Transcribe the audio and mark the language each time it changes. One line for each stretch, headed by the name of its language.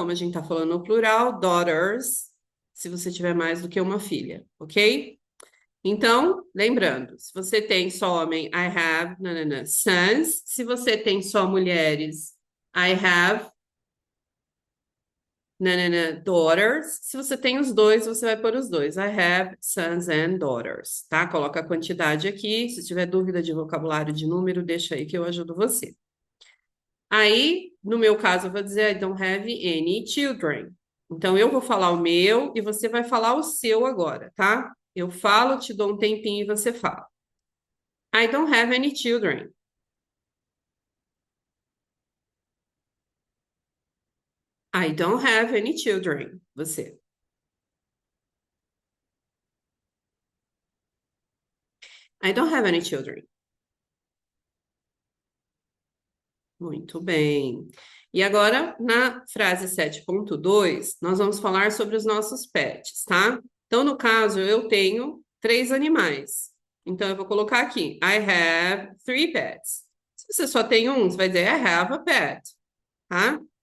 Portuguese: Como a gente tá falando no plural, daughters, se você tiver mais do que uma filha, ok? Então, lembrando, se você tem só homem,
English: I have, nanana, sons.
Portuguese: Se você tem só mulheres,
English: I have, nanana, daughters.
Portuguese: Se você tem os dois, você vai pôr os dois.
English: I have sons and daughters, tá?
Portuguese: Coloca a quantidade aqui. Se tiver dúvida de vocabulário de número, deixa aí que eu ajudo você. Aí, no meu caso, eu vou dizer
English: I don't have any children.
Portuguese: Então, eu vou falar o meu e você vai falar o seu agora, tá? Eu falo, te dou um tempinho e você fala.
English: I don't have any children. I don't have any children.
Portuguese: Você.
English: I don't have any children.
Portuguese: Muito bem. E agora, na frase 7.2, nós vamos falar sobre os nossos pets, tá? Então, no caso, eu tenho 3 animais. Então, eu vou colocar aqui,
English: I have 3 pets.
Portuguese: Se você só tem um, você vai dizer
English: I have a pet,
Portuguese: tá?